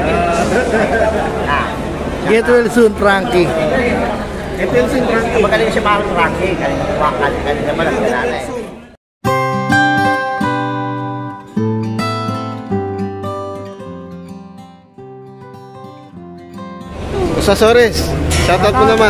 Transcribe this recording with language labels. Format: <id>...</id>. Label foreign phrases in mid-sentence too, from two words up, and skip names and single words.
<en>Get well soon, Frankie. Get well soon, Frankie.</en> <tl>Magaling siya parang Frankie. Galing naman ang pinala eh. Sa Sores, shoutout mo naman.</tl>